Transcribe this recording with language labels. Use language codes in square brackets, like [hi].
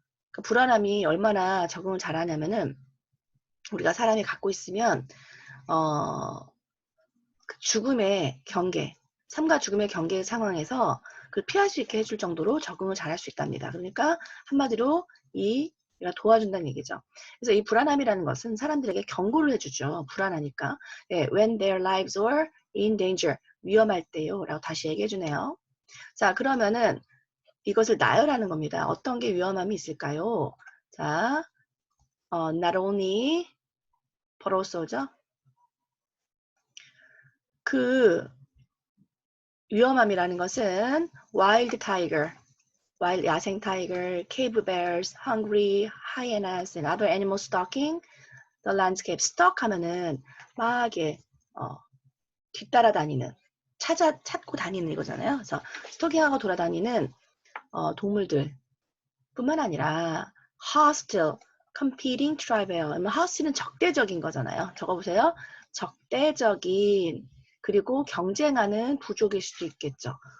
[ko] 그 불안함이 얼마나 적응을 잘하냐면은 우리가 사람이 갖고 있으면 그 죽음의 경계, 삶과 죽음의 경계 상황에서 그걸 피할 수 있게 해줄 정도로 적응을 잘할 수 있답니다. 그러니까 한마디로 이 얘가 도와준다는 얘기죠. 그래서 이 불안함이라는 것은 사람들에게 경고를 해주죠. 불안하니까. [en] 네, when their lives were in danger. [ko] 위험할 때요. 라고 다시 얘기해주네요. 자, 그러면은 이것을 나열하는 겁니다. 어떤 게 위험함이 있을까요? 자, [en] not only, but also죠. [ko] 그 위험함이라는 것은 [en] wild tiger, wild [ko] 야생 타이거, [en] cave bears, hungry hyenas, and other animals stalking the landscape. [ko] stalk 하면은 막 이게 뒤따라다니는, 찾고 다니는 이거잖아요. 그래서 스토킹하고 돌아다니는 동물들 뿐만 아니라 [en] hostile, competing tribal. [ko] hostile은 적대적인 거잖아요. 적어보세요. 적대적인, 그리고 경쟁하는 부족일 수도 있겠죠.